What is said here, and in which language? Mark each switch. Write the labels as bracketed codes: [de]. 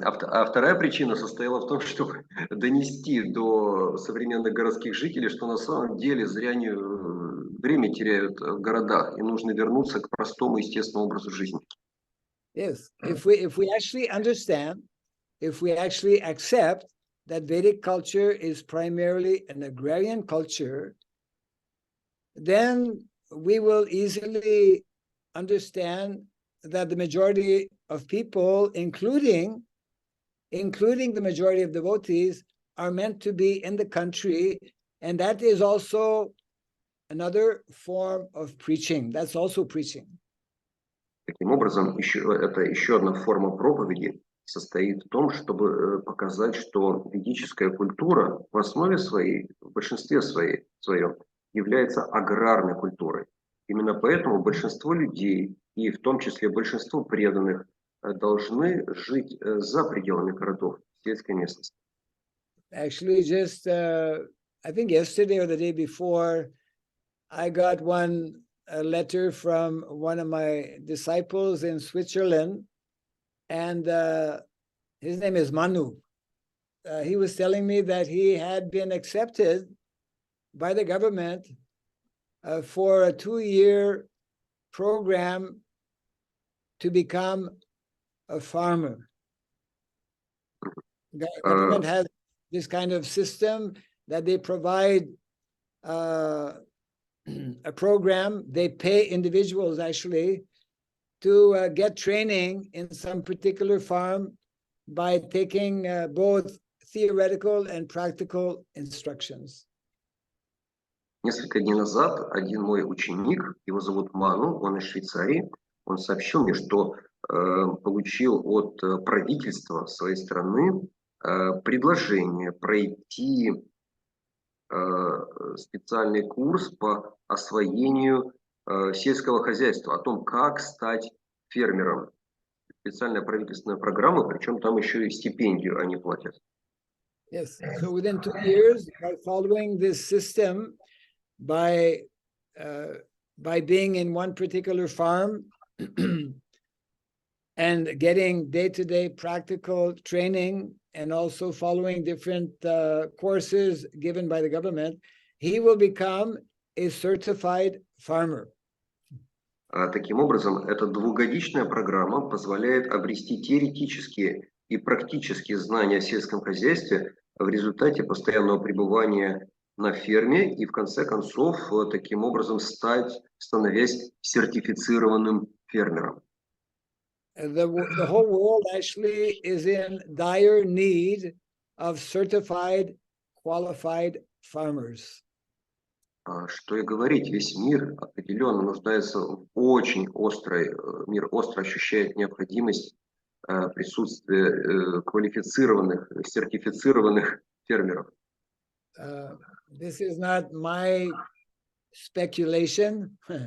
[ru] А вторая причина состояла в том, чтобы донести до современных городских жителей, что на самом деле зря они время теряют в городах, и нужно вернуться к простому естественному образу жизни. [en] Yes, if we actually understand, if we actually accept that Vedic culture is primarily an agrarian culture, then we will easily understand that the majority of people, including the majority of devotees, are meant to be in the country, and that is also another form of preaching. That's also preaching. [ru] Таким образом, это еще одна форма проповеди состоит в том, чтобы показать, что ведическая культура в основе своей, в большинстве своем, является аграрной культурой. Именно поэтому большинство людей, и в том числе большинство преданных, должны жить за пределами городов, в сельской местности. [en] Actually, just I think yesterday or the day before, I got a letter from one of my disciples in Switzerland, and his name is Manu. He was telling me that he had been accepted by the government for a 2-year program to become a farmer. The government has this kind of system that they provide a program. They pay individuals actually to get training in some particular farm by taking both theoretical and practical instructions. [ru] Несколько дней назад один мой ученик, его зовут Ману, он из Швейцарии, он сообщил мне, что получил от правительства своей страны предложение пройти специальный курс по освоению сельского хозяйства, о том, как стать фермером. Специальная правительственная программа, причем там еще и стипендию они платят. [en] Yes, so within 2 years, by following this system, by being in one particular farm and getting day-to-day practical training and also following different courses given by the government, he will become a certified farmer. [ru] Таким образом, эта двухгодичная программа позволяет обрести теоретические и практические знания о сельском хозяйстве в результате постоянного пребывания на ферме и в конце концов таким образом становясь сертифицированным фермером. [en] The whole world actually is in dire need of certified, qualified farmers. [ru] Что и говорить, весь мир определенно нуждается в очень мир остро ощущает необходимость присутствия квалифицированных, сертифицированных фермеров. [en] This is not my speculation.